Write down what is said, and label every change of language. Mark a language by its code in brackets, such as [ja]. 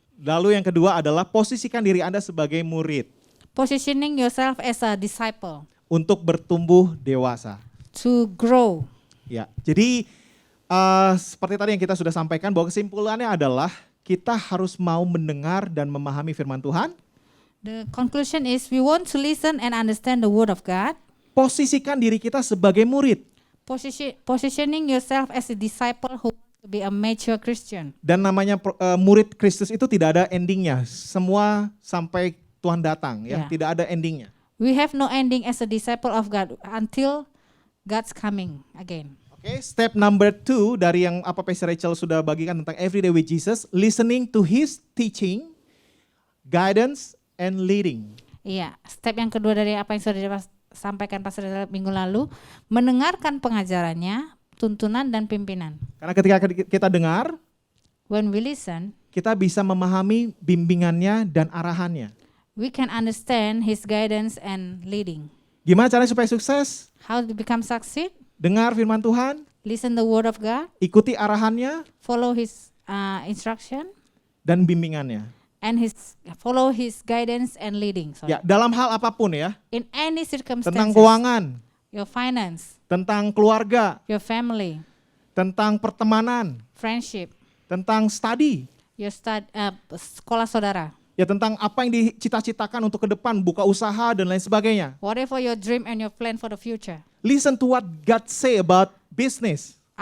[id] Lalu yang kedua adalah posisikan diri Anda sebagai murid [en] Positioning yourself as a disciple [id] untuk bertumbuh dewasa. [en] to grow. [id] Ya, jadi seperti tadi yang kita sudah sampaikan bahwa kesimpulannya adalah kita harus mau mendengar dan memahami firman Tuhan. [en] The conclusion is we want to listen and understand the word of God. [id] Posisikan diri kita sebagai murid. [en] Positioning yourself as a disciple who wants to be a mature Christian. [id] Dan namanya murid Kristus itu tidak ada endingnya. Semua sampai Tuhan datang ya, Ya. tidak ada endingnya. [en] We have no ending as a disciple of God until God's coming again. Oke, step number 2 [id] dari yang apa Pastor Rachel sudah bagikan tentang [en] Everyday with Jesus, listening to His teaching, guidance, and leading. [id] Iya, step yang kedua dari apa yang sudah sampaikan Pastor minggu lalu, mendengarkan pengajarannya, tuntunan dan pimpinan. Karena ketika kita dengar, [en] When we listen, [id] kita bisa memahami bimbingannya dan arahannya. [en] we can understand His guidance and leading. [id] Gimana caranya supaya sukses? [en] How to become succeed? [id] Dengar firman Tuhan, [en] Listen the word of God, [id] ikuti arahannya, [en] follow His instruction, [id] dan bimbingannya. [en] and follow His guidance and leading. Sorry. [id] Ya, dalam hal apapun ya, [en] In any [id] tentang [en] circumstances, [id] keuangan, [en] your finance, [id] tentang keluarga, [en] your family, [id] tentang pertemanan, [en] friendship, [id] tentang study, [en] your [id] sekolah saudara, ya tentang apa yang dicita-citakan untuk ke depan, buka usaha dan lain sebagainya. [en] whatever your dream and your plan for the future. Listen to what God say about business.